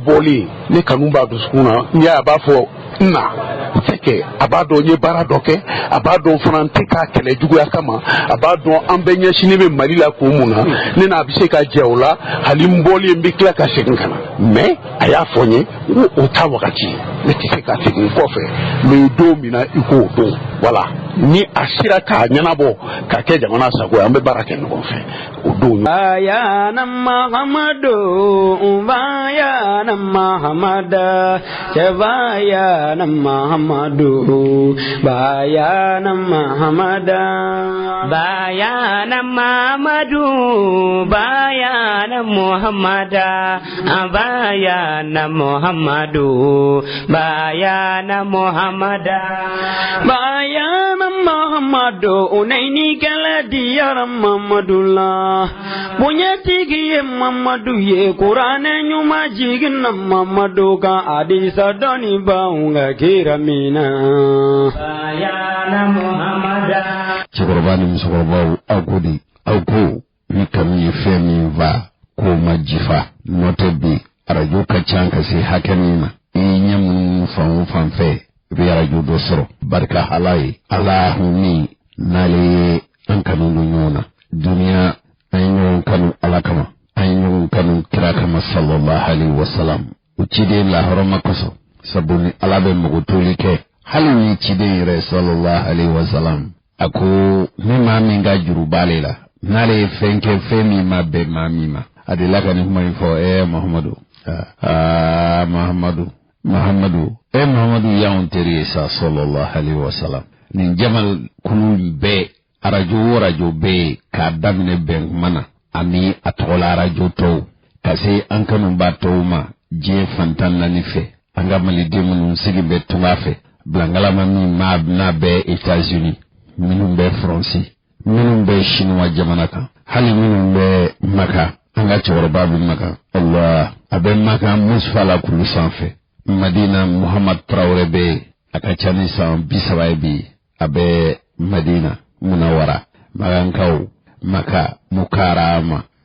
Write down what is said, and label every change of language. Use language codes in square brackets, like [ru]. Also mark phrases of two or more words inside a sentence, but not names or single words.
[bm] bɔlen ne kanu b'a dusukun na n y'a b'a fɔ na [fr] c'est que [bm] a b'a dɔn n ye baara dɔ kɛ a b'a dɔn fana n tɛ k'a kɛlɛ juguya kama a b'a dɔn an bɛɛ ɲɛsinnen bɛ Mali la kun mun na ne n'a bɛ se ka jɛ o la hali n bɔlen n bɛ tila ka segin ka na mais a y'a fɔ n ye n ko o t'a wagati ne tɛ se ka segin kɔfɛ mais don min na i k'o don voilà ni a sera k'a ɲɛnabɔ ka kɛ jamana sago ye an bɛ baara kɛ ɲɔgɔn fɛ o don. Bayana Mahamadu Bayana Mahamada Bayana Mahamadu Bayana Mahamada Bayana Mahamadu Bayana Muhammada Bayana Muhammadu Bayana Muhammada Bayana Muhammadu Unaini kala diyara Muhammadullah Bunyatigi ye Muhammadu ye Qur'ane nyuma jigin Muhammadu ka hadisa doni baunga kiramina Bayana Muhammada Cɛkɔrɔba ni musokɔrɔbaw aw ko di aw ko ni kanu ye fɛn min va k'o ma jifa n'o tɛ bi arajo ka ca ka se hakɛ min ma i ɲɛ minnu fan o fan fɛ i bɛ arajo dɔ sɔrɔ barika Ala ye Ala min n'ale ye an kanu don ɲɔgɔn na duniya an ye ɲɔgɔn kanu Ala kama an ye ɲɔgɔn kanu kira kama [ar] sallallahu alaihi wasallam [bm] o ciden lahɔrɔma kosɔn sabu ni Ala bɛ mɔgɔ toli kɛ hali ni ciden yɛrɛ [ar] sallallahu alaihi wasallam [bm] a ko ni maa min ka juru b'ale la n'ale ye fɛn kɛ fɛn min ma bɛn maa min ma a delila ka nin kuma in fɔ Muhammadu Muhammadu y'anw teri ye sa [ar] sallallahu alaihi wasallam [bm] nin jamal kulu bɛɛ arajo bɛɛ k'a daminɛ bɛn kuma na ani a tɔgɔla arajo tɔw ka se an kanuba tɔw ma diɲɛ fantan naani fɛ an ka maliden minnu sigi bɛ tunga fɛ bilangalama min n'a bɛ États-Unis minnu bɛ Faransi minnu bɛ Chinois jamana kan hali minnu bɛ Maka an ka cɛkɔrɔba bɛ Maka Allah a bɛ Maka Musufa la kulu sanfɛ Madina Muhammad Traoré bɛ a ka ca ni san 30 bi a bɛ Madina Munawara Magankaw Maka Mukarama